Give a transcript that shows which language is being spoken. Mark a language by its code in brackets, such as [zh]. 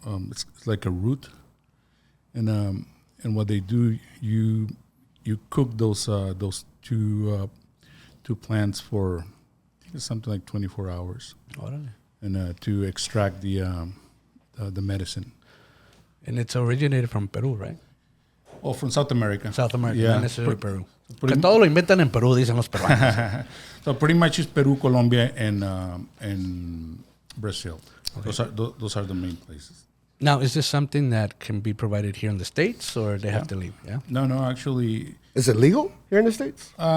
[en] It's like a root, and what they do, you cook those two plants for, I think it's something like 24 hours, [es] Órale. [en] and to extract the medicine. And it's originated from Peru, right? Oh, from South America. South America, Yeah. not necessarily Peru. pretty- [es] Que todo lo inventan en Perú, dicen los peruanos. [en] So pretty much it's Peru, Colombia, and Brazil. Those are the main places. Now, is this something that can be provided here in the States, or they have to leave? Yeah. No, actually, Is it legal here in the States?